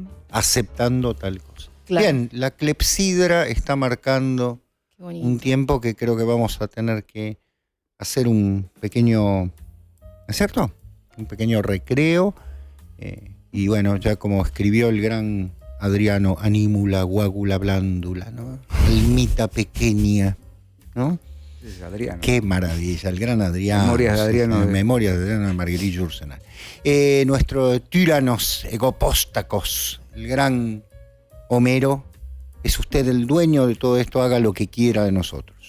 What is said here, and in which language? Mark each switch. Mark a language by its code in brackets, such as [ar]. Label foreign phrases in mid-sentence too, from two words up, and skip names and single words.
[es] Aceptando tal cosa. Claro. Bien, la clepsidra está marcando Qué bonito. un tiempo que creo que vamos a tener que hacer un pequeño, ¿no es cierto? Un pequeño recreo. Y bueno, ya como escribió el gran Adriano, [la] anímula, guágula, blándula, [es] ¿no? Almita pequeña, ¿no? Es Adriano. Qué maravilla, el gran Adriano. Memorias de Adriano. Memorias de Adriano de Marguerite Yourcenar. Nuestro Tyrannos egopóstacos, el gran Homero, es usted el dueño de todo esto, haga lo que quiera de nosotros.